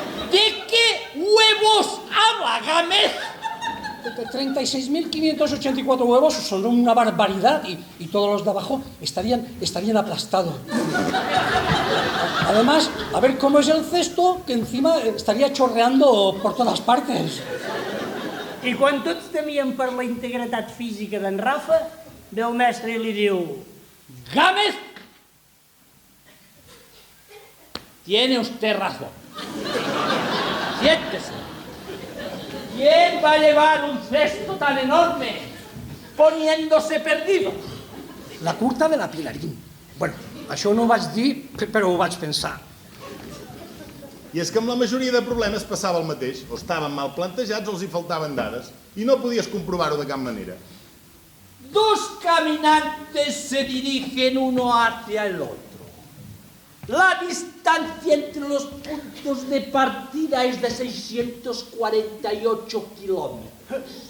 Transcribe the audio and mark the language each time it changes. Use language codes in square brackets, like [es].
[es] ¿De qué huevos habla, Gámez? 36.584 huevos son una barbaridad y todos los de abajo estarían aplastados. Además, a ver cómo es el cesto, que encima estaría chorreando por todas partes. [ca] I quan tots temien per la integritat física d'en Rafa, ve el mestre i li diu: [es] Gámez, tiene usted razón. Siéntese. ¿Quién va a llevar un cesto tan enorme poniéndose perdido? [ca] La curta de la Pilarín. Bueno, això no ho vaig dir, però ho vaig pensar. I és que amb la majoria de problemes passava el mateix. O estaven mal plantejats o els hi faltaven dades. I no podies comprovar-ho de cap manera. [es] Dos caminantes se dirigen uno hacia el otro. La distancia entre los puntos de partida es de 648 kilómetros.